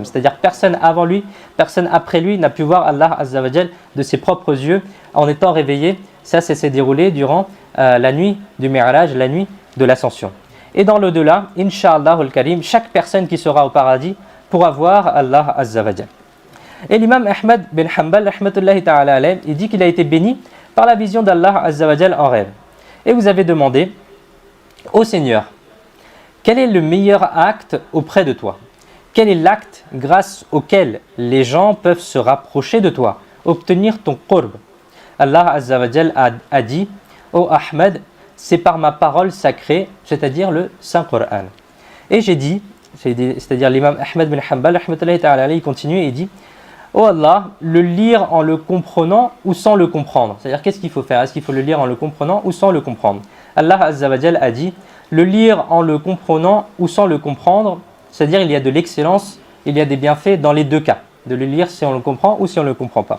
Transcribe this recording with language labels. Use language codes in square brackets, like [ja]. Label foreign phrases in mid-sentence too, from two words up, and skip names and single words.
[fr] C'est-à-dire personne avant lui, personne après lui n'a pu voir Allah [ar] عز وجل [fr] de ses propres yeux en étant réveillé. Ça s'est déroulé durant la nuit du Mi'raj, la nuit de l'ascension. Et dans l'au-delà, [ar] إن شاء الله الكريم, [fr] chaque personne qui sera au paradis pourra voir Allah [ar] عز وجل. [fr] Et l'imam Ahmed bin Hanbal, [ar] رحمة الله تعالى عليه, [fr] il dit qu'il a été béni par la vision d'Allah [ar] عز وجل [fr] en rêve. Et vous avez demandé: ô Seigneur, quel est le meilleur acte auprès de toi? Quel est l'acte grâce auquel les gens peuvent se rapprocher de toi, obtenir ton qurb? Allah [ar] عز وجل [fr] a dit: ô Ahmed, c'est par ma parole sacrée, c'est-à-dire le Saint-Coran. Et j'ai dit, c'est-à-dire l'imam Ahmed bin Hanbal, [ar] رحمة الله تعالى عليه, [fr] il continue et il dit: ô Allah, le lire en le comprenant ou sans le comprendre. C'est-à-dire qu'est-ce qu'il faut faire? Est-ce qu'il faut le lire en le comprenant ou sans le comprendre? Allah [ar] عز وجل [fr] a dit: le lire en le comprenant ou sans le comprendre, c'est-à-dire il y a de l'excellence, il y a des bienfaits dans les deux cas, de le lire si on le comprend ou si on ne le comprend pas.